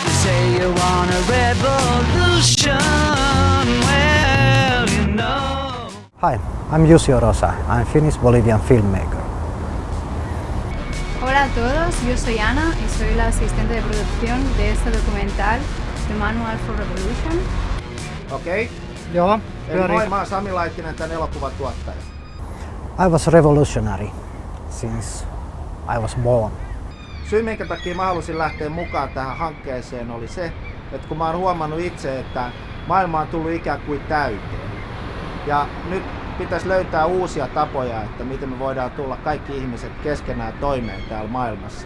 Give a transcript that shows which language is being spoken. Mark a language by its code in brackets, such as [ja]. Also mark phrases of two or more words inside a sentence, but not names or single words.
[en] say you want a revolution, well, you know. Hi, I'm Jussi Orosa. I'm Finnish-Bolivian filmmaker. [es] Hola a todos, yo soy Ana y soy la asistente de producción de este documental The Manual for Revolution. [fi] Okei. Joo, Eli moi, mä oon Sami Laittinen, tän elokuvan tuottaja. [en] I was revolutionary since I was born. [fi] Syy minkä takia mä halusin lähteä mukaan tähän hankkeeseen oli se, että kun mä oon huomannut itse, että maailma on tullut ikään kuin täyteen. Ja nyt pitäisi löytää uusia tapoja, että miten me voidaan tulla kaikki ihmiset keskenään toimeen täällä maailmassa.